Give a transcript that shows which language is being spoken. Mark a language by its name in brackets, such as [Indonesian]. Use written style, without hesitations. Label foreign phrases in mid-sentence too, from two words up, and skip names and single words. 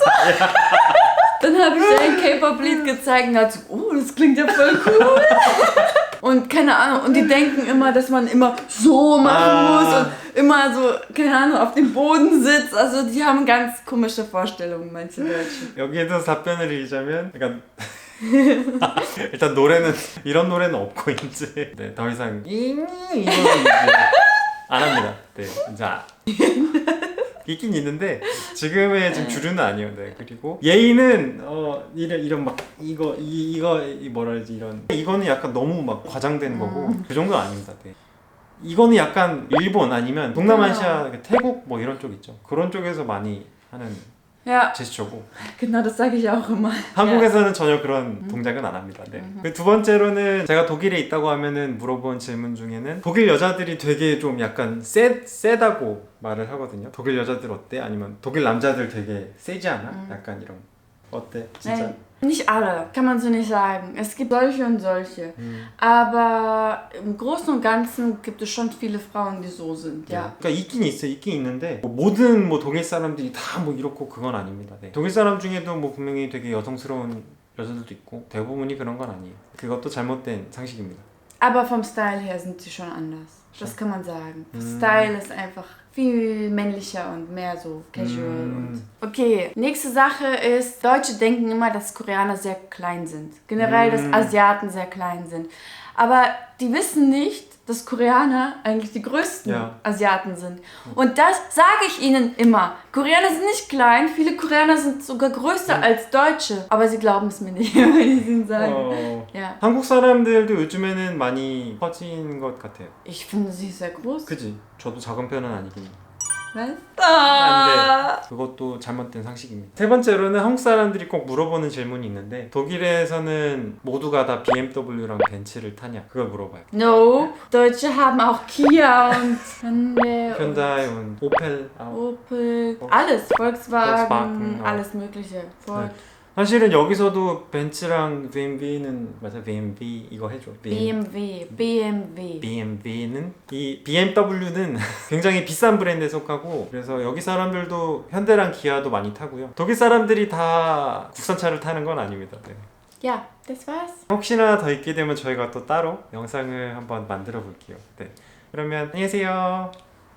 [German] Dann habe ich ihr ein K-Pop-Lied gezeigt und dachte, oh, das klingt ja voll cool. Und keine Ahnung, und die denken immer, dass man immer so machen muss und immer so, keine Ahnung, auf dem Boden sitzt. Also die haben ganz komische Vorstellungen, manche Deutschen. [Korean] 여기에서 답변을 드리자면 약간 일단 노래는 이런 노래는 없고 이제 네, 더 이상 이거는 이제 안 합니다. 네, 자. 있긴 있는데 지금의 지금 주류는 아니에요. 네. 그리고 예의는 이런 막 이거 뭐라 그러지, 이거는 약간 너무 막 과장된 거고 그 정도는 아닙니다. 네. 이거는 약간 일본 아니면 동남아시아 태국 뭐 이런 쪽 있죠. 그런 쪽에서 많이 하는 [German] Ja, [Korean] 제스처고. [German] genau, das sage ich auch immer. [Korean] 한국에서는 전혀 그런 동작은 안 합니다. 네. 두 번째로는 제가 독일에 있다고 하면은 물어본 질문 중에는 독일 여자들이 되게 좀 약간 세다고 말을 하거든요. 독일 여자들 어때? 아니면 독일 남자들 되게 세지 않아? 약간 이런. 어때? 진짜? [German] Nein, nicht alle, kann man so nicht sagen. Es gibt solche und solche. Aber im Großen und Ganzen gibt es schon viele Frauen, die so sind, ja. [Korean] 그러니까 있긴 있는데 뭐 모든 뭐 독일 사람들이 다 뭐 이렇고 그건 아닙니다. 네. 독일 사람 중에도 뭐 분명히 되게 여성스러운 여자들도 있고 대부분이 그런 건 아니에요. 그것도 잘못된 상식입니다. [German] Aber vom Style her sind sie schon anders. Das kann man sagen. Style ist einfach viel männlicher und mehr so casual. Und okay, nächste Sache ist, Deutsche denken immer, dass Koreaner sehr klein sind. Generell, dass Asiaten sehr klein sind. Aber die wissen nicht, dass Koreaner eigentlich die größten Asiaten sind. Und das sage ich ihnen immer. Koreaner sind nicht klein, viele Koreaner sind sogar größer als Deutsche. Aber sie glauben es mir nicht, wenn ich es ihnen sage. Ja. [Korean] 한국 사람들도 요즘에는 많이 커진 것 같아요. [German] Ich finde sie sehr groß. [Korean] 그지? 저도 작은 편은 아니긴 해요. [German] Was? [Korean] 안 돼. 그것도 잘못된 상식입니다. 세 번째로는 한국 사람들이 꼭 물어보는 질문이 있는데 독일에서는 모두가 다 BMW랑 벤츠를 타냐? 그걸 물어봐요. [German] No, Deutsche haben auch Kia und Hyundai, [Korean] 현다이, 오펠, [German] Opel, alles, Volkswagen, Volkswagen, alles mögliche. Ford. [Korean] 사실은 여기서도 벤츠랑 BMW는 맞아 BMW 이거 해줘. BMW. BMW는 이 BMW는 굉장히 비싼 브랜드에 속하고 그래서 여기 사람들도 현대랑 기아도 많이 타고요. 독일 사람들이 다 국산차를 타는 건 아닙니다. 네. [German] Ja, das war's. [Korean] 혹시나 더 있게 되면 저희가 또 따로 영상을 한번 만들어 볼게요. 네. 그러면 안녕히 계세요.